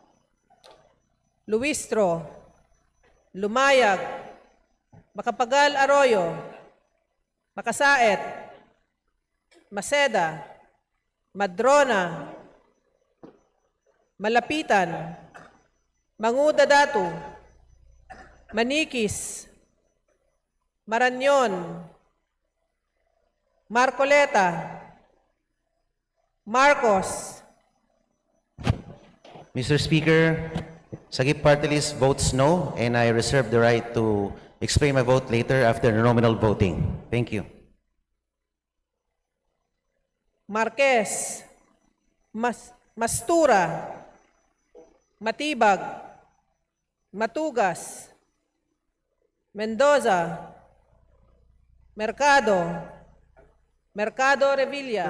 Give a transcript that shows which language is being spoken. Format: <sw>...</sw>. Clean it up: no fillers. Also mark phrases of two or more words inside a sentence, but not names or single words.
<en>Luistro, Lumayag, Makapagal Arroyo, Makasaet, Maceda, Madrona, Malapitan, Manguda Datu, Manikis, Maranyon, Marcoleta, Marcos, Mr. Speaker, Sagip Party List votes no, and I reserve the right to explain my vote later after nominal voting. Thank you. Marquez, Mastura, Matibag, Matugas, Mendoza, Mercado, Mercado Revilla,</en>